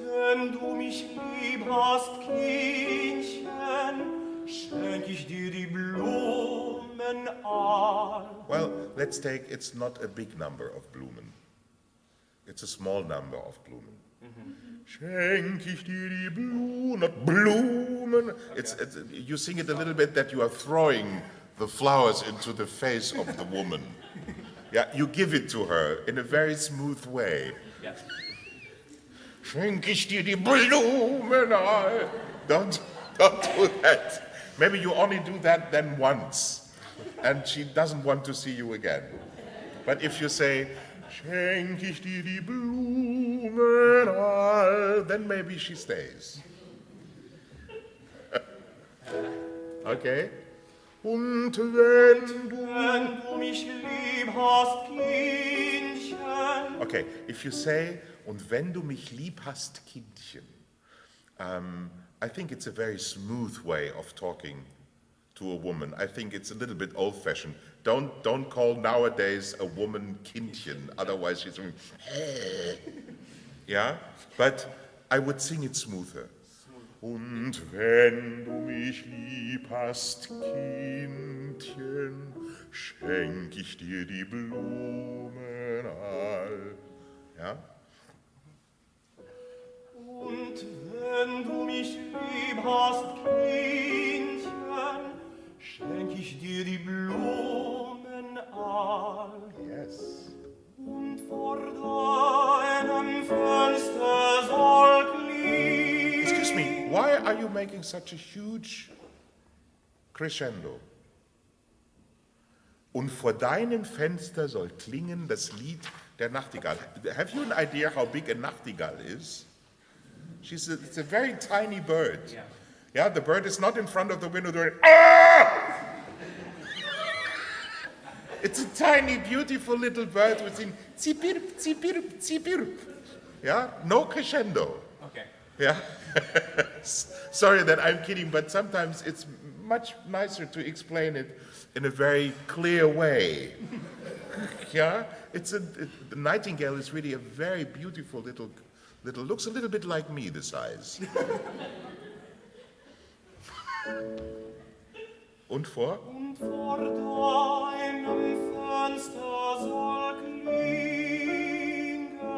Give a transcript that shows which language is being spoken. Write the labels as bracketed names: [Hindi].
[German] wenn du mich lieb hast, Kindchen, schenk ich dir die Blumen all. [English] Well, let's take, it's not a big number of Blumen. It's a small number of Blumen. [German] Schenk ich dir die Blumen, not Blumen. [English] It's, you sing it a little bit that you are throwing the flowers into the face of the woman. Yeah, you give it to her in a very smooth way. Yes. [German] Schenk ich dir die Blumen all. [English] Don't do that. Maybe you only do that then once, and she doesn't want to see you again. But if you say, [German] schenk ich dir die Blumen all, [English] then maybe she stays. Okay? [German] Und wenn du mich lieb hast, Kindchen. [English] Okay, if you say, [German] und wenn du mich lieb hast, Kindchen, [English] I think it's a very smooth way of talking to a woman. I think it's a little bit old-fashioned. Don't call nowadays a woman Kindchen, otherwise she's going, yeah? But I would sing it smoother. [German] Und wenn du mich lieb hast, Kindchen, schenk ich dir die Blumen all. Ja? Und wenn du mich lieb hast, Kindchen, schenk ich dir die Blumen all. [English] Yes. [German] Und vor deinem Fenster soll klingen. [English] Excuse me, why are you making such a huge crescendo? [German] Und vor deinem Fenster soll klingen das Lied der Nachtigall. [English] Have you an idea how big a nachtigall is? It's a very tiny bird. Yeah. Yeah, the bird is not in front of the window doing, ah! It's a tiny, beautiful little bird with in zipirp, zipirp, zipirp. Yeah, no crescendo. Okay. Yeah. Sorry that I'm kidding, but sometimes it's much nicer to explain it in a very clear way. Yeah, the nightingale is really a very beautiful little, looks a little bit like me, the size. [German] Und vor? Und vor deinem Fenster soll klingen.